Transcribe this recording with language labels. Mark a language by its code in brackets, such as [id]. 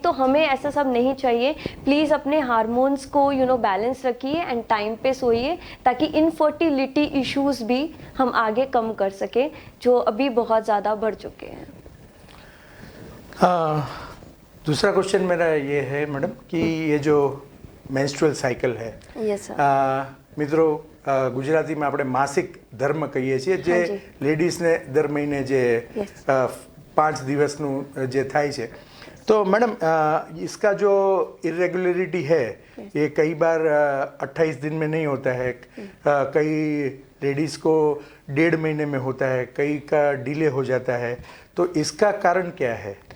[hi] तो हमें ऐसा सब नहीं चाहिए। प्लीज़ अपने हार्मोन्स को बैलेंस रखिए एंड टाइम पे सोइए, ताकि इनफर्टिलिटी इश्यूज भी हम आगे कम कर सकें, जो अभी बहुत ज़्यादा बढ़ चुके हैं। दूसरा क्वेश्चन मेरा ये है मैडम कि ये जो મેન્સ્ટ્રુઅલ સાયકલ है [en] yes sir [gu] મિત્રો ગુજરાતીમાં આપણે માસિક ધર્મ કહીએ છીએ જે [hi] हाँ जी। [gu] લેડીઝને દર મહિને જે [en] Yes. [gu] 5 દિવસનું જે થાય છે [hi] तो मैडम इसका जो इरेगुलरिटी है ये कई बार 28 दिन में नहीं होता है, कई लेडीज़ को 1.5 महीने में होता है, कई का डिले हो जाता है, तो इसका कारण क्या है?